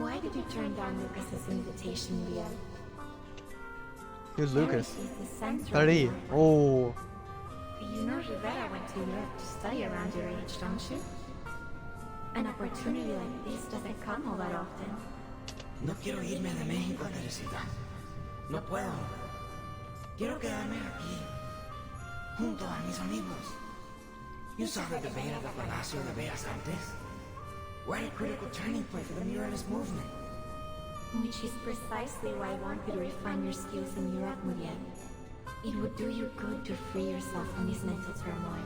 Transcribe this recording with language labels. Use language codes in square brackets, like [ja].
[en] Why did you turn down Lucas's invitation, Leah? Who's Lucas? Paris is the center of Paris. Europe. Oh. You know Rivera went to Europe to study around your age, don't you? An opportunity like this doesn't come all that often. [es] No quiero irme de México, Teresita. No puedo. Quiero quedarme aquí, junto a mis amigos. [en] You saw the debate at the Palacio de Bellas Artes. We're at a critical turning point for the muralist movement. Which is precisely why I want you to refine your skills in Europe, Muriel. It would do you good to free yourself from this mental turmoil.